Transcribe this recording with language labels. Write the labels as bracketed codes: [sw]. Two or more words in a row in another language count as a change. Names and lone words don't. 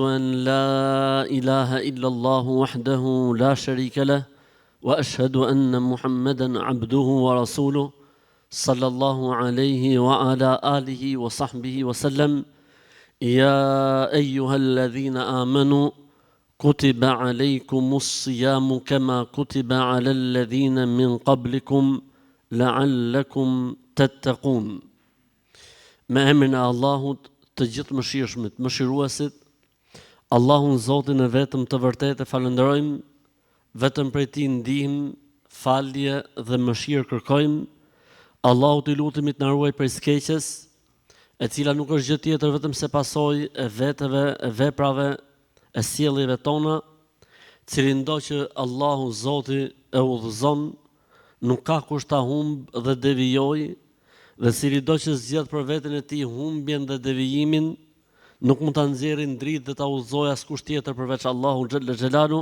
[ar] أن لا إله إلا الله وحده لا شريك له وأشهد أن محمدا عبده ورسوله صلى الله عليه وعلى آله وصحبه وسلم يا أيها الذين آمنوا كتب عليكم الصيام كما كتب على الذين من قبلكم لعلكم تتقون. [sq] Me emrin e Allahut të gjithë mëshirshmit, mëshiruesit, Allahun Zotin e vetëm të vërtetë falenderojmë, vetëm prej Tij ndihmë, falje dhe mëshirë kërkojmë. Allahut I lutemi të na ruaj prej skeqjes, e cila nuk është gjë tjetër vetëm se pasojë e veteve, e veprave, e sjelljeve tona, cilin do që Allahu Zoti e udhëzon, nuk ka kush ta humb dhe devijoj, dhe cili do që zgjedh për veten e tij humbjen dhe devijimin, nuk mund ta nxjerrë dritë dhe ta udhëzojë askush tjetër përveç Allahut [ar] جل جلاله.